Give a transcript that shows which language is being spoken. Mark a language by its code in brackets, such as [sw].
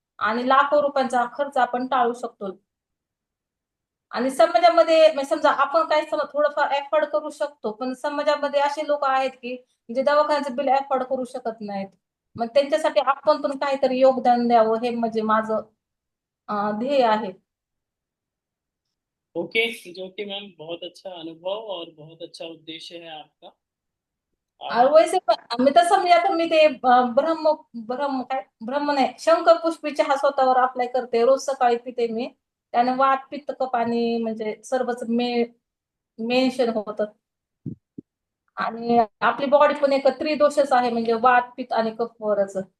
[mr] आणि लाखो रुपयांचा खर्च आपण टाळू शकतो। आणि समाजामध्ये म्हणजे समजा आपण काही थोडंफार एफोर्ड करू शकतो, पण समाजामध्ये असे लोक आहेत की जे दवाखान्याचं बिल एफोर्ड करू शकत नाहीत। मग त्यांच्यासाठी आपण पण काहीतरी योगदान द्यावं, हे म्हणजे माझं ध्येय आहे। [hi] ओके, जो कि मैम बहुत अच्छा अनुभव और बहुत अच्छा उद्देश्य है आपका। और आप। [mr] वैसे पण मी तसं म्हणजे आता मी ते ब्रह्म ब्रह्म काय ब्रह्म नाही, शंकर पुष्पी चहा स्वतःवर अप्लाय करते। रोज सकाळी पिते मी। त्याने वात पित्त कफ आणि म्हणजे सर्वच मेन्शन होतं। आणि आपली बॉडी पण एक त्रिदोषच आहे, म्हणजे वात पित्त आणि कफवरच।